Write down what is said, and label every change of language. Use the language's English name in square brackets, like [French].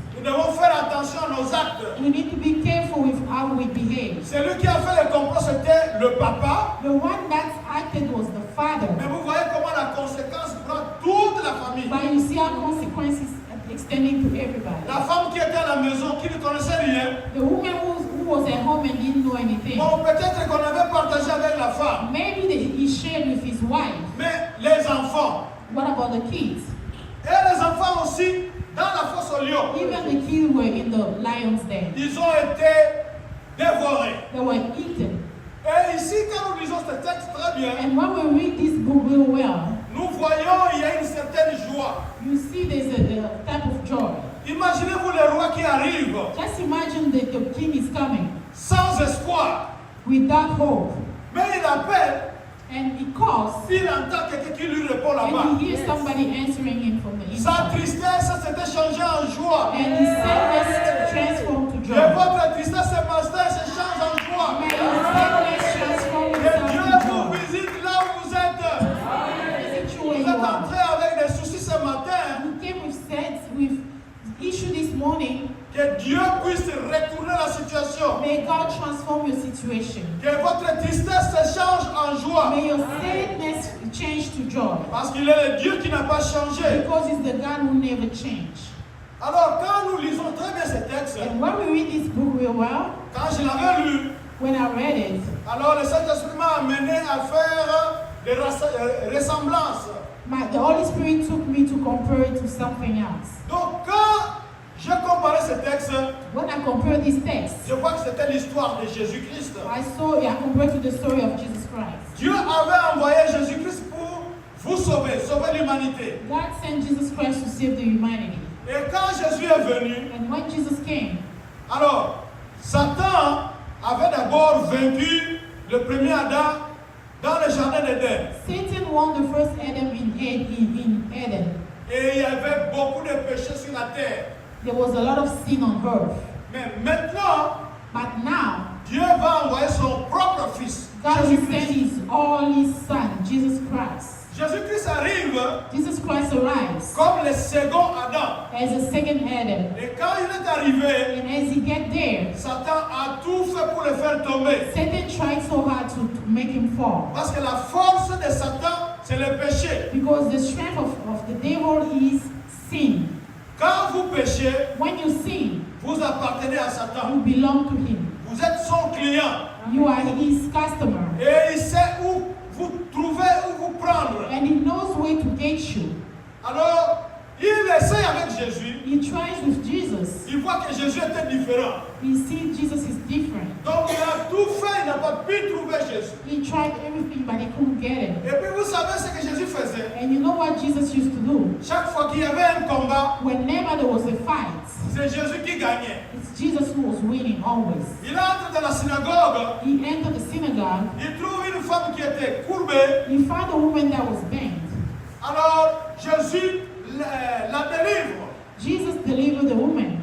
[French] nous devons faire attention à nos actes. [English] we need to be careful with how we behave. [French] Celui qui a fait le complot, c'était le papa. [English] The one that acted was the father. [French] Mais vous voyez comment la conséquence prend toute la famille. [English] But you see our consequences extending to everybody. [French] La femme qui était à la maison, qui ne connaissait rien, [English] The woman who was at home and didn't know anything. [French] bon, peut-être qu'on avait partagé avec la femme. [English] Maybe he shared with his wife. [French] Mais les enfants, [English] What about the kids? [French] et les enfants aussi, dans la fosse aux lions, [English] Even the kids were in the lion's den. [French] ils ont été dévorés. [English] They were eaten. [French] Et ici, quand nous lisons ce texte très bien, [English] And when we read this book real well, [French] nous voyons il y a une certaine joie. [English] you see there's a type of joy. [French] Imaginez-vous le roi qui arrive [English] Just imagine that the king is coming [French] sans espoir. [English] without hope. [French] Mais il appelle, [English] And he calls [French] il entend quelqu'un qui lui répond là-bas. [English] and he hears somebody answering him from the [French] Sa [English] inside. [French] tristesse s'était changée en joie. [English] And his sadness transformed to [French] Et [English] joy. [French] votre tristesse ce matin se change en joie. [English] May your sadness transform [French] Que [English] itself [French] Dieu [English] to [French] vous [English] joy. [French] visite là où vous êtes. [English] Visit you where [French] Vous [English] you [French] êtes [English] are. [French] entré avec des soucis ce matin. [English] You came with issue this morning. [French] Que Dieu puisse retourner la situation. [English] May God transform your situation. [French] Que votre tristesse se change en joie. [English] May your sadness change to joy. [French] Parce qu'il est le Dieu qui n'a pas changé. [English] Because he's the God who never changed. [French] Alors quand nous lisons très bien ce texte, [English] And when we read this book real well, [French] quand je l'avais lu, [English] when I read it, [French] alors le Saint-Esprit m'a amené à faire des ressemblances. [English] the Holy Spirit took me to compare it to something else. [French] Donc quand je comparais ce texte, [English] When I compare this text, [French] je vois que c'était l'histoire de Jésus-Christ. [English] I compared to the story of Jesus Christ. [French] Dieu avait envoyé Jésus-Christ pour vous sauver, sauver l'humanité. [English] God sent Jesus Christ to save the humanity. [French] Et quand Jésus est venu, [English] And when Jesus came, [French] alors Satan avait d'abord vaincu le premier Adam dans le jardin d'Éden. [English] Satan won the first Adam in Eden. [French] Et il y avait beaucoup de péchés sur la terre. [English] there was a lot of sin on earth. [French] Mais maintenant, [English] But now, [French] Dieu va envoyer son propre fils, [English] God will send [French] Jésus-Christ. [English] his only son, Jesus Christ. [French] Jésus-Christ arrive [English] Jesus Christ arrives [French] comme le second Adam. [English] as a second Adam. [French] Et quand il est arrivé, [English] And as he get there, [French] Satan a tout fait pour le faire tomber. [English] Satan tried so hard to make him fall. [French] Parce que la force de Satan, c'est le péché. [English] Because the strength of the devil is sin. [French] Quand vous péchez, [English] When you sin, [French] vous appartenez à Satan. [English] you belong to him. [French] Vous êtes son client. [English] You are his customer. [French] Et il sait où vous trouver, où vous prendre. [English] And he knows where to get you. [French] Alors, il essaie avec Jésus. [English] He tries with Jesus. [French] Il voit que Jésus était différent. [English] He sees Jesus is different. [French] Donc, il a tout fait, il n'a pas pu trouver Jésus. [English] He tried everything, but he couldn't get him. [French] Et puis, vous savez ce que Jésus faisait? [English] And you know what Jesus used to do? [French] Chaque fois qu'il y avait un combat, [English] Whenever there was a fight, [French] c'est Jésus qui gagnait. [English] it's Jesus who was winning always. [French] Il entre dans la synagogue, [English] He entered the synagogue. [French] il trouve une femme qui était courbée. [English] He found a woman that was bent. [French] Alors, Jésus la délivre. [English] Jesus delivered the woman.